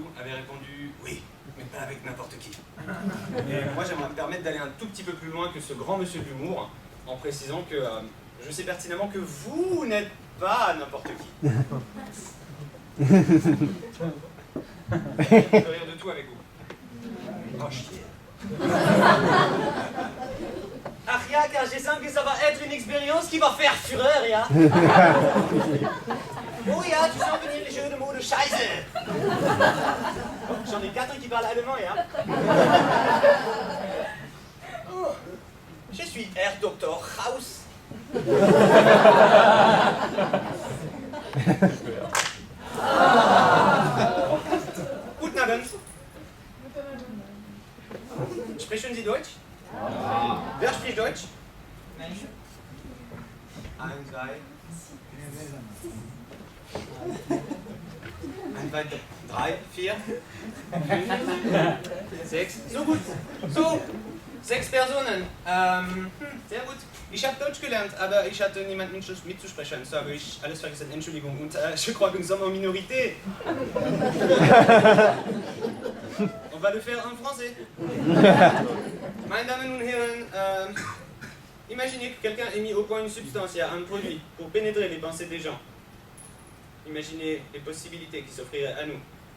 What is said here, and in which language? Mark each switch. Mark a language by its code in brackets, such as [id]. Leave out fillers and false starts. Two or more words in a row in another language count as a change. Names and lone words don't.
[fr] avait répondu « Oui, mais pas avec n'importe qui. » Et moi j'aimerais me permettre d'aller un tout petit peu plus loin que ce grand monsieur de l'humour, en précisant que je sais pertinemment que vous n'êtes pas n'importe qui. Je peux rire de tout avec vous. Oh chier. [de] Ach ja, [fr] car je sens que ça va être une expérience qui va faire fureur, [de] ja. Oh ja, [fr] tu sens venir les jeux de mots de Scheiße. Oh, j'en ai 4 qui parlent allemand, ja. Oh, je suis Herr Dr. Haus. [de] Guten Abend. Sprechen Sie Deutsch? Wer spricht Deutsch? Nein. 1, 2. 1, 2, 3, 4, 5, 6. So gut. So, 6 Personen. Sehr gut. Ich habe Deutsch gelernt, aber ich hatte niemanden mitzusprechen. So habe ich alles vergessen. Entschuldigung. [fr] Und je crois que nous sommes en minorité. On va le faire en français. [de] Meine Damen und Herren, [fr] imaginez que quelqu'un ait mis au point une substance, il y a un produit pour pénétrer les pensées des gens. Imaginez les possibilités qui s'offriraient à nous.